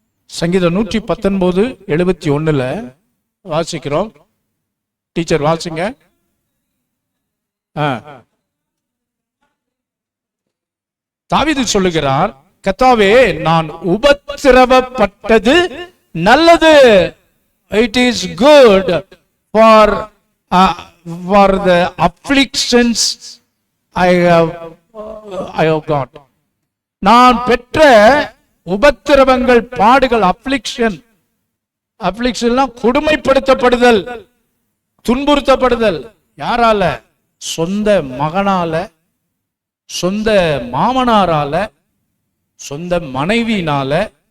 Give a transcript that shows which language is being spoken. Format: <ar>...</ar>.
<ta>சங்கீதம் 119:71 வாசிக்கிறோம். டீச்சர் வாசிங்க. தாவீது சொல்லுகிறார், கர்த்தாவே நான் உபத்திரவப்பட்டது நல்லது.</ta> <en>It is good for the afflictions I have got.</en> <ta>நான் பெற்ற உபத்திரவங்கள், பாடுகள், அப்ளிக்ஷன் கொடுமைப்படுத்தப்படுதல், துன்புறுத்தப்படுதல். யாரால? சொந்த மகனால, சொந்த மாமனாரால, சொந்த மனைவியினால.</ta>